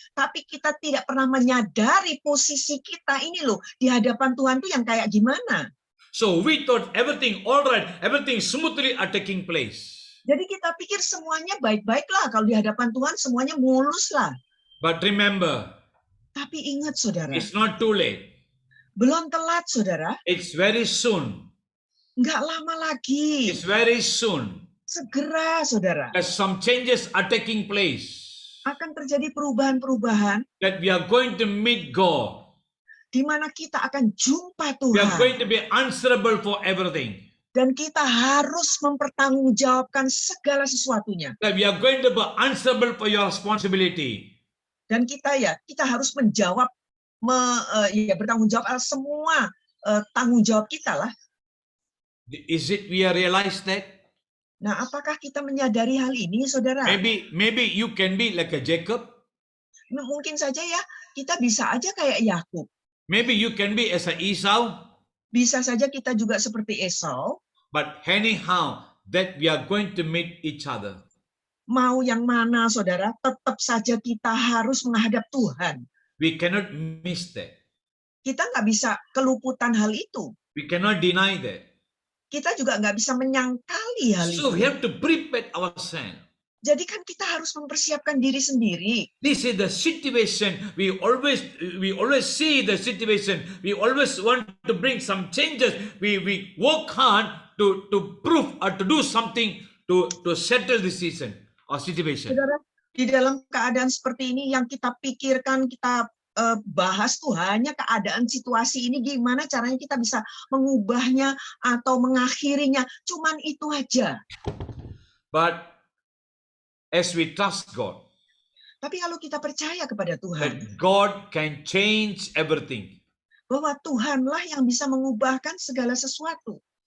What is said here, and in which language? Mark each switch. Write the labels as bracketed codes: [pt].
[id] Tapi kita tidak pernah menyadari posisi kita ini loh, di hadapan Tuhan tuh yang kayak gimana. [en] So we thought everything all right, everything smoothly are taking place. [id] Jadi kita pikir semuanya baik-baik lah, kalau di hadapan Tuhan semuanya mulus lah. [en] But remember, [id] Tapi ingat saudara, [en] it's not too late. [id] belum telat saudara, [en] It's very soon. [id] nggak lama lagi. [en] It's very soon. [id] segera saudara [en] as some changes are taking place, [id] akan terjadi perubahan-perubahan [en] that we are going to meet God. [id] di mana kita akan jumpa [en] We are [id] Tuhan [en] going to be answerable for everything. [id] dan kita harus mempertanggungjawabkan segala sesuatunya. [en] That we are going to be answerable for your responsibility. [id] Dan kita harus menjawab bertanggung jawab atas semua tanggung jawab kita lah. [en] Is it we are realize that? [id] Nah, apakah kita menyadari hal ini, saudara? [en] Maybe you can be like a Jacob. [id] Mungkin saja ya, kita bisa aja kayak Yakub. [en] Maybe you can be as a Esau. [id] Bisa saja kita juga seperti Esau. [en] But anyhow, that we are going to meet each other. [id] Mau yang mana, saudara? Tetap saja kita harus menghadap Tuhan. [en] We cannot miss that. [id] Kita nggak bisa keluputan hal itu. [en] We cannot deny that. [id] Kita juga nggak bisa menyangkali hal [en] So [id] itu. [en] we have to prepare ourselves. [id] Jadi kan kita harus mempersiapkan diri sendiri. [en] This is the situation. We always see the situation. We always want to bring some changes. We work hard to prove or to do something to settle the season or situation. [id] Saudara, di dalam keadaan seperti ini yang kita pikirkan, kita bahas tuh hanya keadaan situasi ini, gimana caranya kita bisa mengubahnya atau mengakhirinya. Cuman itu aja. [en] But as we trust God, [id] Tapi kalau kita percaya kepada Tuhan, [en] that God can change everything. [id] bahwa Tuhanlah yang bisa mengubahkan segala sesuatu.